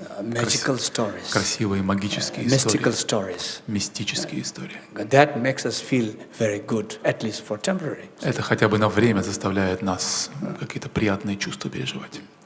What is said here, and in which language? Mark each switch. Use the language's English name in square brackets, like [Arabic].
[English] Magical stories. [Russian] красивые магические [English] Mystical [Russian] истории, [English] stories. [Russian] мистические истории. [English] That makes us feel very good, at least for temporary. [Russian] Это хотя бы на время заставляет нас какие-то приятные чувства переживать.